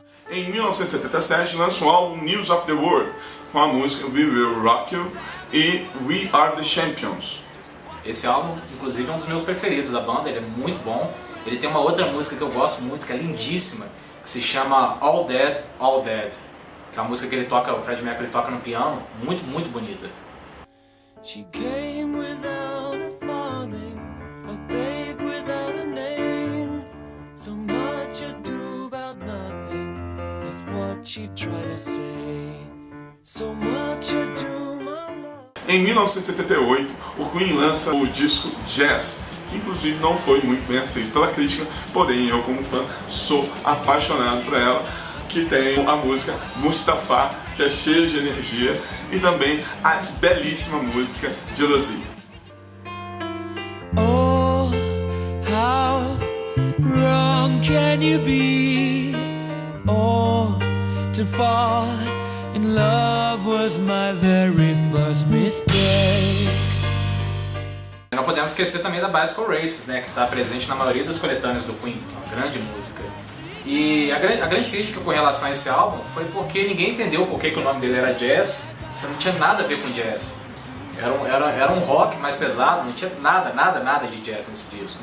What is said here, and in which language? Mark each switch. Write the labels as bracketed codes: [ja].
[pt] Em 1977 lança o álbum News of the World com a música We Will Rock You e We Are the Champions. Esse álbum, inclusive, é um dos meus preferidos da banda, ele é muito bom. Ele tem uma outra música que eu gosto muito, que é lindíssima, que se chama All Dead, All Dead, que é uma música que ele toca, o Freddie Mercury toca no piano, muito, muito bonita. [en] She came without a farthing, a babe without a name. So much ado about nothing is what she tried to say. So much ado, my love. [pt] Em 1978, o Queen lança o disco Jazz, que inclusive não foi muito bem aceito pela crítica, porém eu como fã sou apaixonado por ela, que tem a música Mustafa, que é cheia de energia, e também a belíssima música Jealousy. [en] Oh, how wrong can you be? Oh, to fall in love was my very first mistake. [pt] Não podemos esquecer também da Bicycle Races, né, que está presente na maioria das coletâneas do Queen, que é uma grande música. E a grande crítica com relação a esse álbum foi porque ninguém entendeu por que o nome dele era Jazz, isso não tinha nada a ver com jazz. Era um rock mais pesado, não tinha nada de jazz nesse disco.